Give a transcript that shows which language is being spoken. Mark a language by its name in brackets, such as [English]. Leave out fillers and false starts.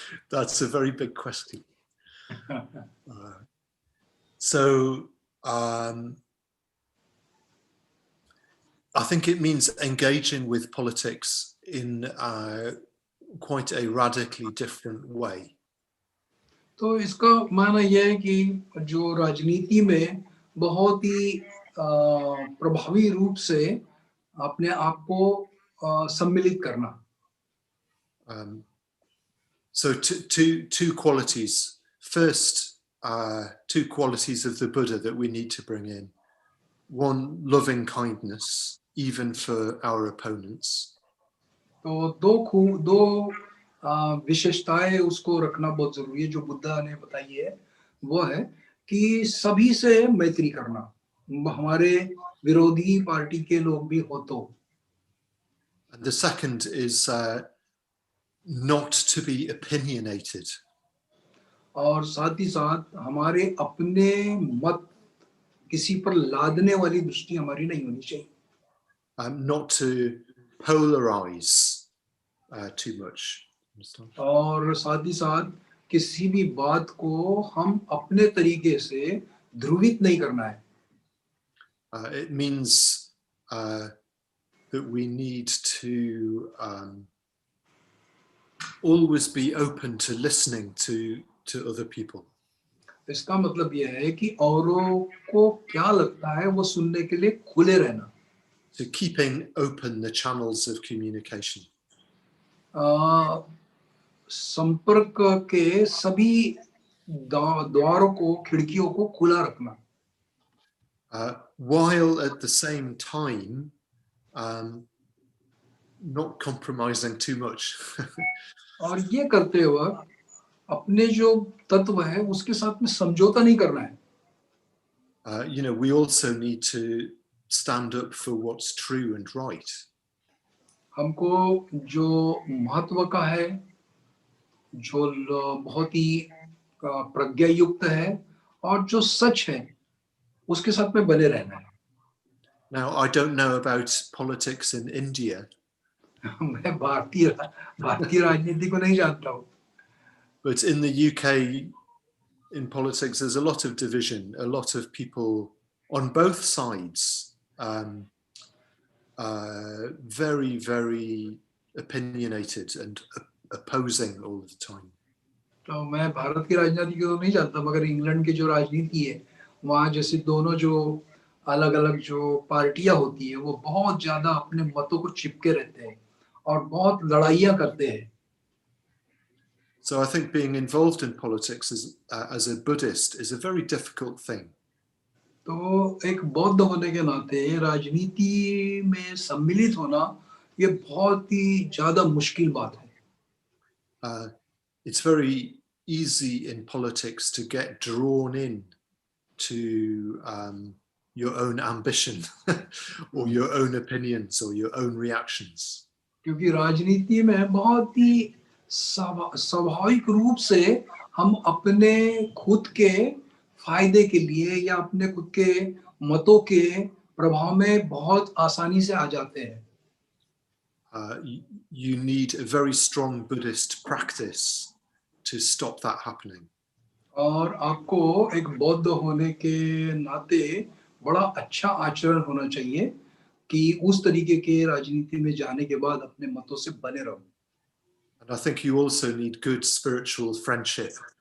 [English] That's a very big question. So I think it means engaging with politics in quite a radically different way. [Hindi] तो इसका माना यह है कि जो राजनीति में बहुत ही प्रभावी रूप से अपने आप को सम्मिलित करना. [English] So two qualities. First, two qualities of the Buddha that we need to bring in. One, loving kindness, even for our opponents. [Hindi] तो दो विशेषताएं उसको रखना बहुत जरूरी है जो बुद्धा ने बताई है. वो है कि सभी से मैत्री करना, हमारे विरोधी पार्टी के लोग भी हो तो. [English] And the second is not to be opinionated. [Hindi] और साथ ही साथ हमारे अपने मत किसी पर लादने वाली दृष्टि हमारी नहीं होनी चाहिए. [English] Not to polarize too much. [Hindi] और साथ ही साथ किसी भी बात को हम अपने तरीके से ध्रुवित नहीं करना है. [English] It means that we need to always be open to listening to other people. [Hindi] इसका मतलब यह है कि औरों को क्या लगता है वो सुनने के लिए खुले रहना. [English] So keeping open the channels of communication. [Hindi] संपर्क के सभी द्वारों को, खिड़कियों को खुला रखना. [English] While at the same time not compromising too much. [Hindi] और ये करते वक्त अपने जो तत्व है उसके साथ में समझौता नहीं करना है. [English] You know, we also need to stand up for what's true and right. [Hindi] हमको जो महत्व का है, जो बहुत ही प्रज्ञा युक्त है और जो सच है उसके साथ में बने रहना है. [English] Now, I don't know about politics in India. [Hindi] मैं भारतीय राजनीति को नहीं जानता हूँ. [English] But in the UK, in politics, there's a lot of division, a lot of people on both sides, very, very opinionated and opposing all the time. [Hindi] तो मैं भारत की राजनीति को तो नहीं जानता, मगर इंग्लैंड की जो राजनीति है वहाँ जैसे दोनों जो अलग अलग जो पार्टियां होती है वो बहुत ज्यादा अपने मतों को चिपके रहते हैं और बहुत लड़ाइयाँ करते हैं. [English] So I think being involved in politics as a Buddhist is a very difficult thing. [Hindi] तो एक बौद्ध होने के नाते राजनीति में सम्मिलित होना ये बहुत ही ज्यादा मुश्किल बात है. [English] It's very easy in politics to get drawn in to your own ambition or your own opinions or your own reactions. [Hindi] क्योंकि राजनीति में बहुत ही स्वाभाविक रूप से हम अपने खुद के फायदे के लिए या अपने खुद के मतों के प्रभाव में बहुत आसानी से आ जाते हैं. [English] You need a very strong Buddhist practice to stop that happening. [Hindi] और आपको एक बौद्ध होने के नाते बड़ा अच्छा आचरण होना चाहिए कि उस तरीके के राजनीति में जाने के बाद अपने मतों से बने रहो. [English] And I think you also need good spiritual friendship.